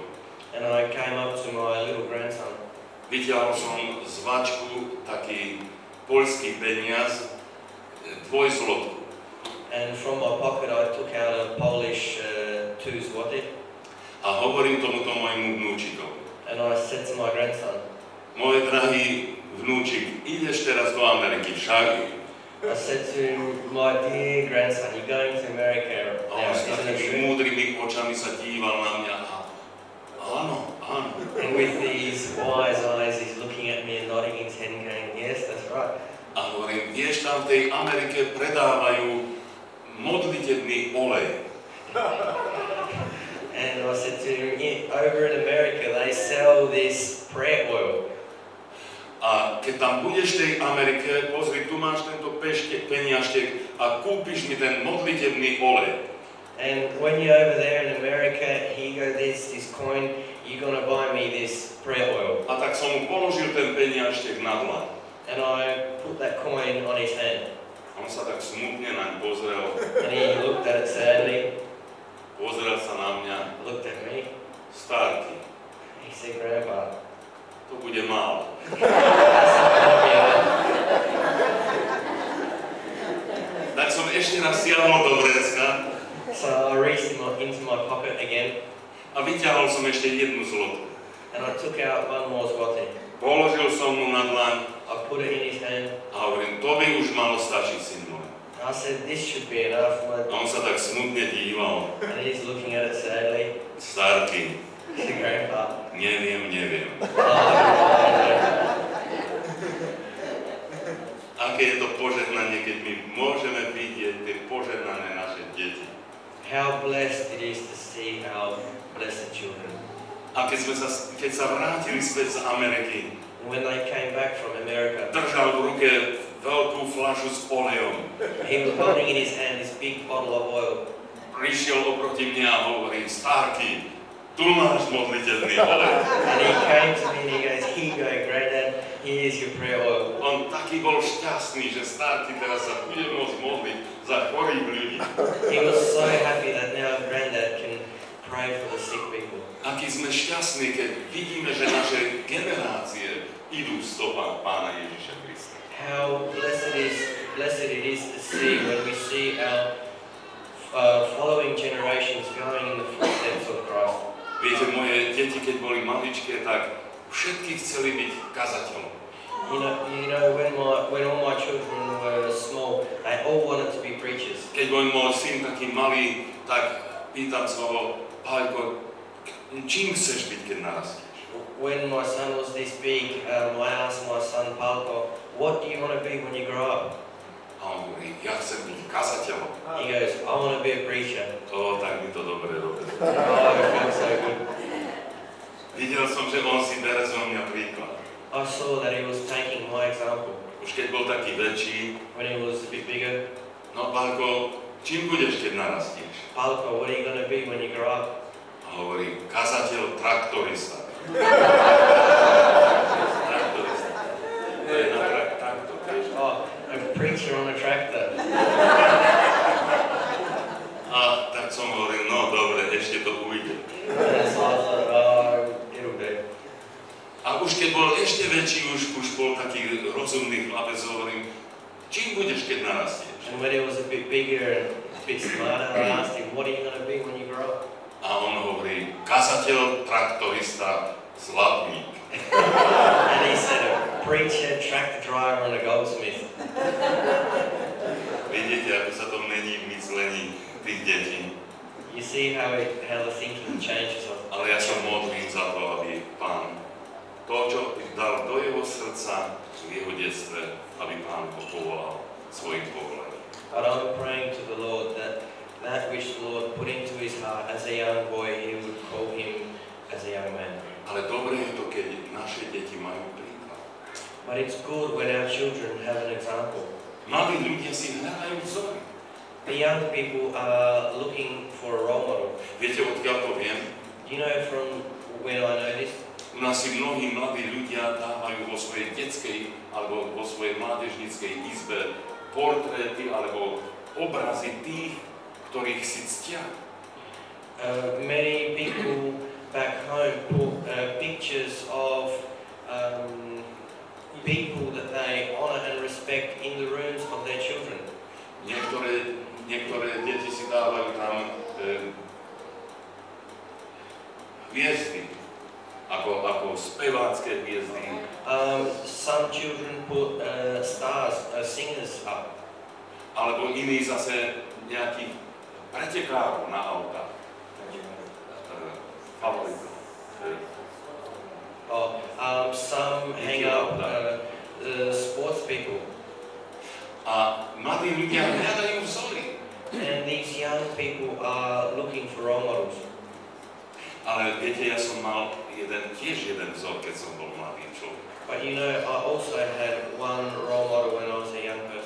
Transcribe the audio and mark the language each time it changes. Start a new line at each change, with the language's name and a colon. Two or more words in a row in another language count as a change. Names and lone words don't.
English: And I came up to my little grandson.
Slovak: Vyťahol som z vačku taký poľský peniaz, dvojzlotku.
English: And from my pocket I took out a Polish 2 zloty.
Slovak: A hovorím tomuto môjmu vnúčikovi.
English: And I said to my grandson,
Slovak: môj drahý vnúčik, ideš teraz do Ameriky však?
English: I said to my dear grandson, you're going to America
Slovak: A on
English: now,
Slovak: s
English: isn't it
Slovak: takými
English: true?
Slovak: múdrymi očami sa díval na mňa a áno, áno.
English: And with these wise eyes he's looking at me and nodding his head and going, yes, that's right.
Slovak: A hovorím, vieš, tam v tej Amerike predávajú modlitebný olej.
English: And I said to him, yeah, over in America they sell this prayer oil.
Slovak: A keď tam budeš v tej Amerike, pozri, tu máš tento peniažtek a kúpiš mi ten modlitebný olej.
English: And when you're over there in America, here you go, there's this coin, you're going to buy me this prayer oil.
Slovak: A tak som mu položil ten peniažtek na dlaň.
English: And I put that coin on his hand.
Slovak: On sa tak smutne naň pozrel,
English: And he looked at it sadly,
Slovak: pozrel sa na mňa,
English: looked at me.
Slovak: Starky,
English: He said, Grandpa,
Slovak: to bude málo. Tak som ešte raz siahol do vrecka
English: So I reached into my pocket again,
Slovak: a vyťahol som ešte jednu zlotku.
English: and I took out one more zloty.
Slovak: Položil som mu na dlaň
English: I put it in his hand.
Slovak: a hovorím, to by už malo stačiť, syn môj.
English: I said, this should be enough.
Slovak: A on sa tak smutne díval.
English: And he's looking at it sadly.
Slovak: Starky,
English: He said, Grandpa,
Slovak: neviem. oh, Aké je to požehnanie, keď my môžeme vidieť tie požehnané naše deti.
English: how blessed it is to see our blessed children.
Slovak: A keď sa vrátili späť z Ameriky,
English: When they came back from America,
Slovak: držal v ruke veľkú fľašu s olejom.
English: he was holding in his hand this big bottle of oil.
Slovak: Prišiel oproti mne a hovorí, Starky, tu máš modliteľný olej.
English: And he came to me and he goes, here you go, Granddad, here's your prayer oil.
Slovak: On taký bol šťastný, že Starky teraz sa bude môcť modliť za chorých ľudí.
English: He was so happy that now Granddad can pray for the sick people.
Slovak: Aký sme šťastní, keď vidíme, že naše generácie idú v stopách Pána Ježiša Krista.
English: How blessed it is to see when we see our following generations going in the footsteps of Christ.
Slovak: Viete, moje deti, keď boli maličké, tak všetky chceli byť kazateľom.
English: You know, when all my children were small, they all wanted to be preachers.
Slovak: Keď bol môj syn taký malý, tak pýtam sa ho, Páľko, čím chceš byť, keď narastieš?
English: When my son was this big, I asked my son Palko, what do you want to be when you grow up?
Slovak: A on hovorí, ja chcem byť kazateľom.
English: He goes, I want to be a preacher.
Slovak: Tak mi to dobre robí.
English: Oh, it feels so good.
Slovak: Videl som, že on si bere zo mňa príklad.
English: I saw that he was taking my example.
Slovak: Už keď bol taký väčší,
English: When he was a bit bigger,
Slovak: no Páľko, čím budeš, keď narastieš?
English: Palko, what are you going to be when you grow up?
Slovak: A hovorí, kazateľ, traktorista. Traktorista. To je na traktor, vieš.
English: Oh, a preacher on a tractor.
Slovak: A tak som hovoril, no dobre, ešte to ujde.
English: And so I thought, oh, it'll do.
Slovak: A už keď bol ešte väčší, už bol taký rozumný chlapec, hovorím, čím budeš, keď narastieš?
English: And when he was a bit bigger and a bit smarter, I asked him, what are you going to be when you grow up?
Slovak: A on hovorí, kazateľ, traktorista, zlatník.
English: And he said, a preacher, tractor driver, and a goldsmith.
Slovak: Vidíte, ako sa to mení v myslení tých detí,
English: you see how the thinking changes of.
Slovak: ale ja sa modlím za to, aby Pán to, čo dal do jeho srdca v jeho detstve, aby Pán ho povolal svojim povolením.
English: But I'm praying to the Lord that which the Lord put into his heart as a young boy, he would call him as a young man.
Slovak: Ale dobre je to, keď naše deti majú príklad.
English: But it's good when our children have an example.
Slovak: Mladí ľudia si hľadajú vzory.
English: The young people are looking for a role model.
Slovak: Viete, odkiaľ to viem?
English: Do you know from where I know this?
Slovak: U nás si mnohí mladí ľudia dávajú vo svojej detskej alebo vo svojej mládežníckej izbe portréty alebo obrazy tých, ktorých si ctia.
English: Many people back home put pictures of people that they honor and respect in the rooms of their children.
Slovak: Niektoré deti si dávajú tam hviezdy, ako spevácké hviezdy. Some children put stars, singers up. Alebo iní zase nejakých pretekárov na autách. Favoritov.
English: Some hang up sports people.
Slovak: A mladí ľudia hľadajú vzory.
English: And these young people are looking for role models.
Slovak: Ale viete, ja som mal tiež jeden vzor, keď som bol mladý človek.
English: But you know, I also had one role model when I was a young person.